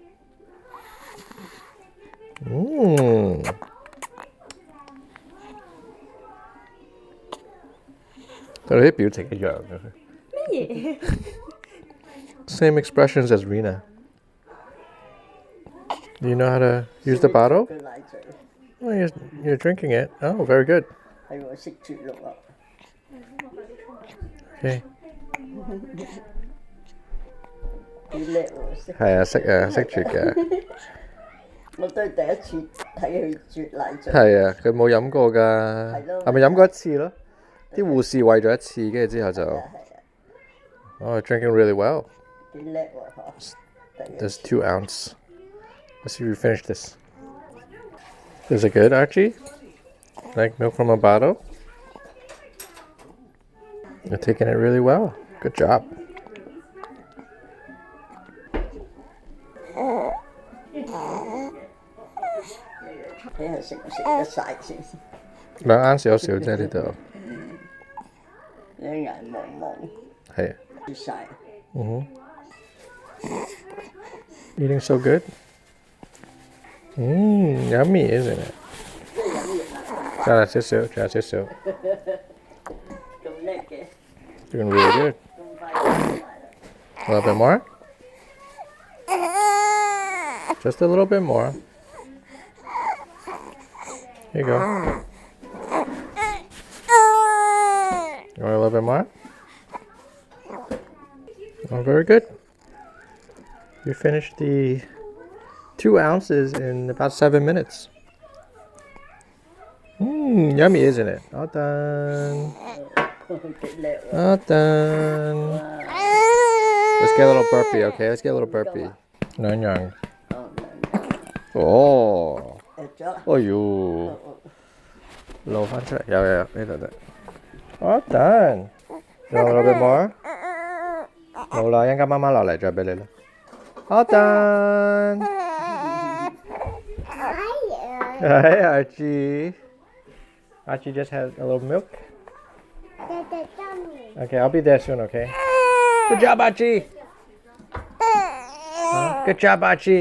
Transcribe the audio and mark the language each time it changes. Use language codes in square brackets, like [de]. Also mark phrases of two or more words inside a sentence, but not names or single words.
[en] Same expressions as Rena. Do you know how to use the bottle? [yue] 佢奶嘴 [en] Oh, you're drinking it. Oh, very good. [yue] 係喎，識住碌啊！ [en] Okay. [yue] 幾叻喎，識。係啊，識住嘅。我都係第一次睇佢啜奶嘴。係啊，佢冇飲過㗎，係咯係咪飲過一次咯？啲護士餵咗一次，跟住之後就係啊， [en] ，oh, drinking really well. [yue] 幾叻喎嗬！第一 [en] There's 2 ounce. Let's see if you finish this. Is it good, Archie? Like milk from a bottle? You're taking it really well. Good job. [yue] 睇下食唔食得晒先。 2盎少少啫呢度，你眼望望，係。啜晒。 [en] Eating so good? Yummy, isn't it? [yue] 再嚟少少，仲有少少。咁叻嘅， [en] Doing really good. [yue] 咁快就啜晒啦。 [en] A little bit more? Just a little bit more. Here you go. You want a little bit more? Oh, very good. You finished the 2 ounces in about 7 minutes. Yummy, isn't it? All done. [yue] 幾叻喎！ [en] All done. Let's get a little burpee, okay? Let's get a little burpee. Nyan yang. [yue] 哦，啜咗啦。哎呦，露翻出嚟，有呢度得。 [en] All done. You want a little bit more? [yue] 冇啦，一陣間媽媽落嚟再俾你啦。 [en] All done. Hi, Archie. Archie just had a little milk. Okay, I'll be there soon, okay? Good job, Archie. Good job, Archie.